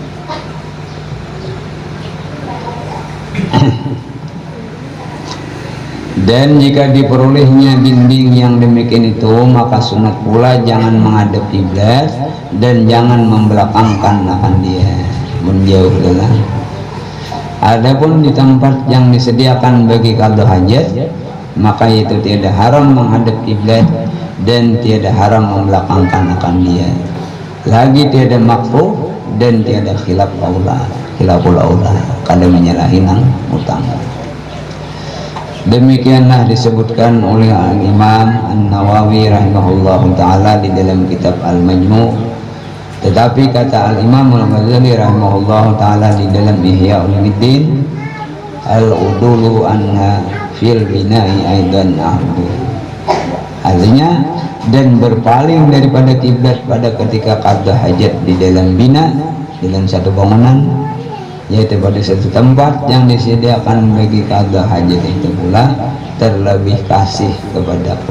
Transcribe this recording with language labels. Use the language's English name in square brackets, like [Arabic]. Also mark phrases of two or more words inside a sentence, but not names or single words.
[Malay] Dan jika diperolehnya dinding yang demikian itu, maka sunat pula jangan menghadap kiblat dan jangan membelakangkan akan dia, menjauh adalah. Adapun di tempat yang disediakan bagi qadha hajat, maka itu tiada haram menghadap kiblat dan tiada haram membelakangkan akan dia. Lagi tiada makruh dan tiada [Arabic] خلاف الأولى, [Banjar] kada menyalahi nang utama. [Malay] Demikianlah disebutkan oleh Imam An-Nawawi [Arabic] رحمه الله تعالى [Malay] di dalam kitab Al-Majmu'. Tetapi kata Al-Imam Al-Ghazali [Arabic] رحمه الله تعالى [Malay] di dalam Ihya Ulumuddin, [Arabic] العدول عنها في البناء أيضا أهدى, [Malay] artinya dan berpaling daripada kiblat pada ketika qadha hajat di dalam bina, dalam satu bangunan, yaitu pada satu tempat yang disediakan bagi qadha hajat itu pula terlebih kasih kepadaku.